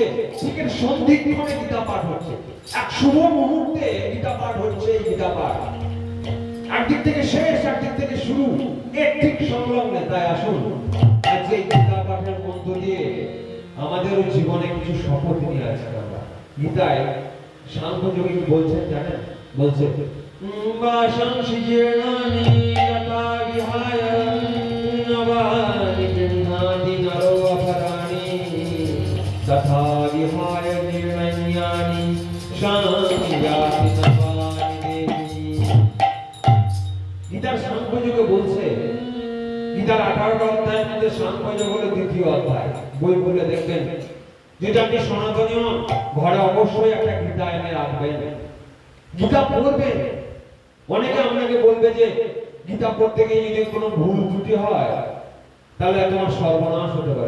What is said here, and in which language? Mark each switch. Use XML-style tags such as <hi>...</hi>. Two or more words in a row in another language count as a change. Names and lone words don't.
<bn>ঠিক এর সন্ধিক্ষণে গীতা পাঠ হচ্ছে। এক শুভ মুহূর্তে গীতা পাঠ হচ্ছে। এই গীতা পাঠ একদিক থেকে শেষ, একদিক থেকে শুরু, এর ঠিক সংলগ্নে। তাই আসুন আজকে এই গীতা পাঠের মধ্য দিয়ে আমাদেরও জীবনে কিছু শপথ নিয়ে আসি আমরা। গীতায় সাংখ্যযোগী কি বলছেন জানেন?</bn> <sa>বলছে বাশংসি জীর্ণানি যথা বিহায় নবানি গৃহ্ণাতি নরো অপরাণি তথা বিহায় জীর্ণানি সংযাতি নবানি দেহি।</sa> <bn>গীতার সাংখ্যযোগে বলছে, গীতার 18টা অধ্যায়ের মধ্যে সাংখ্যযোগ হলো দ্বিতীয় অধ্যায়। বই পড়লে দেখবেন, যেটা আপনি সনাতনী হন ঘরে অবশ্যই একটা গীতা এনে রাখবেন, গীতা পড়বেন। অনেকে আপনাকে বলবে যে গীতা পড়তে গিয়ে যদি কোনো ভুল ত্রুটি হয় তাহলে তোমার সর্বনাশ হতে পারে।</bn>